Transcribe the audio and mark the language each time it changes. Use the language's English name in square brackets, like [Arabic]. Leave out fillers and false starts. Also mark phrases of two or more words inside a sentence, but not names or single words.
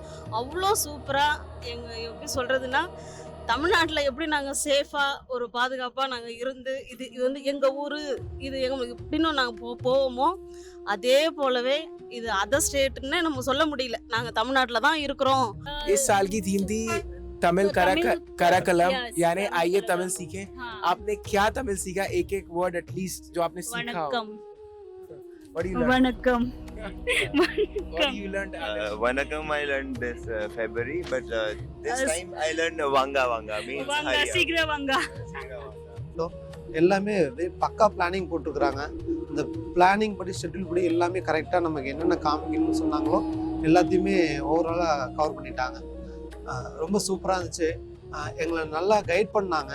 [Tamil] அவ்வளோ சூப்பராக எப்படி சொல்கிறதுன்னா, தமிழ்நாட்டில் எப்படி நாங்கள் சேஃபாக ஒரு பாதுகாப்பாக நாங்கள் இருந்து இது வந்து எங்கள் ஊர், இது எங்களுக்கு எப்படின்னு நாங்கள் போவோமோ அதே போலவே இது [English] other state [Tamil] நம்ம சொல்ல முடியல. நாங்கள் தமிழ்நாட்டில் தான் இருக்கிறோம். [Hindi] इस साल की थीम थी तमिल कराकलम, यानी आइए तमिल सीखें। आपने क्या तमिल सीखा? एक एक [English] word atleast [Hindi] जो आपने सीखा हो। वनक्कम. [English] What you learned? Vanakkam I learned this February, but this time I learned Vanga means [Tamil] Vanga, சீக்கிர Vanga. எல்லாமே பக்கா பிளானிங் போட்டுருக்குறாங்க. இந்த பிளானிங் படி ஷெட்யூல் படி எல்லாமே கரெக்டாக நமக்கு என்னென்ன காமிக்கணும்னு சொன்னாங்களோ எல்லாத்தையுமே [English] overall cover [Tamil] பண்ணிட்டாங்க. ரொம்ப சூப்பராக இருந்துச்சு. எங்களை நல்லா கைட் பண்ணாங்க.